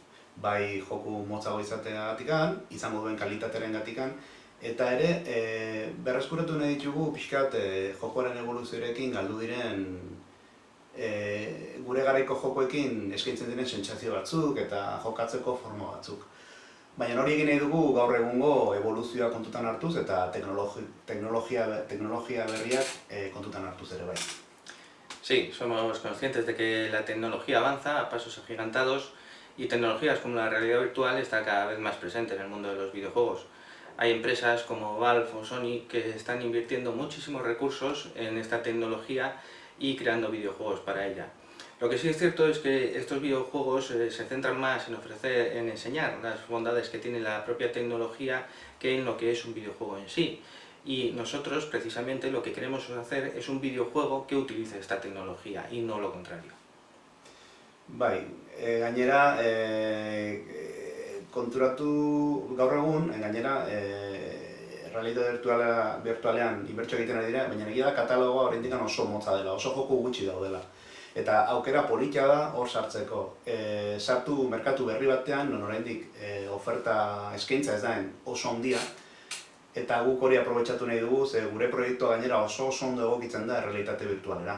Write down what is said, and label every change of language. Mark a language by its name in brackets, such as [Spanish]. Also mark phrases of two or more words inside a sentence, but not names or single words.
[Basque] Bai joku motzago izateagatik, izango duen kalitatearen gatikan, eta ere berreskuratu nahi ditugu pixkat jokoaren evoluzioarekin galdu diren gure garaiko jokoekin eskaintzen diren sentsazio batzuk eta jokatzeko forma batzuk. Baina hori egin nahi dugu gaur egungo evoluzioa kontutan hartuz eta teknologia berriak kontutan hartuz ere bai. [Spanish] Sí, somos conscientes de que la tecnología avanza a pasos agigantados y tecnologías como la realidad virtual está cada vez más presente en el mundo de los videojuegos. Hay empresas como Valve o Sony que están invirtiendo muchísimos recursos en esta tecnología y creando videojuegos para ella. Lo que sí es cierto es que estos videojuegos se centran más en enseñar las bondades que tiene la propia tecnología que en lo que es un videojuego en sí. Y nosotros precisamente lo que queremos hacer es un videojuego que utilice esta tecnología y no lo contrario. [Basque] Bai, gainera, konturatu gaur egun, gainera, realitate virtualean inbertsio egiten ari dira, baina egia da katalogoa oraindik oso motza dela, oso joku gutxi daudela. Eta aukera polita da hor sartzeko. Sartu merkatu berri batean, non oraindik oferta eskaintza ez daen oso handia, eta guk hori aprobetxatu nahi dugu, ze gure proiektua gainera oso ondo egokitzen da realitate virtualera.